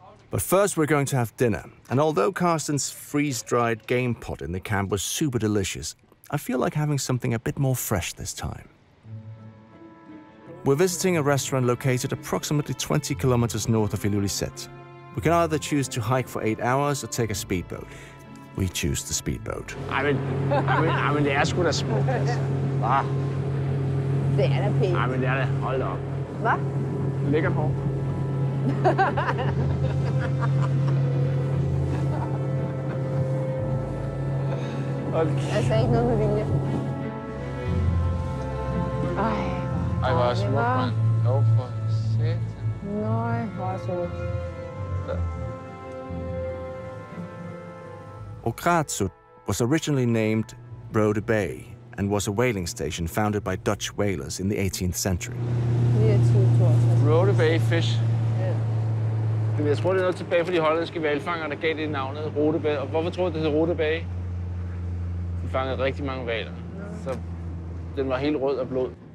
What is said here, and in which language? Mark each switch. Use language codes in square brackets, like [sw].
[da] But first, we're going to have dinner. And although Carsten's freeze-dried game pot in the camp was super delicious, I feel like having something a bit more fresh this time. We're visiting a restaurant located approximately 20 kilometers north of Ilulissat. We can either choose to hike for 8 hours or take a speedboat. We choose the speedboat. Men det er sgu da smukt, altså. Hva? Det er da pænt. Men det er da. Hold da op. Hvad? Lækkert hår. Altså ikke noget med vilje. Ej, hvor er smukt, mand. Jo, for satan. Nøj, hvor er smukt. [en] Ogratsut was originally named Rode Bay and was a whaling station founded by Dutch whalers in the 18th century. [da] 29-62. Rode Bay Fish. Ja. Jeg tror, det er noget tilbage fra de hollandske hvalfangere, der gav det navnet Rode Bay. Og hvorfor tror du, det hed Rode Bay? De fangede rigtig mange hvaler. Så den var helt rød af blod.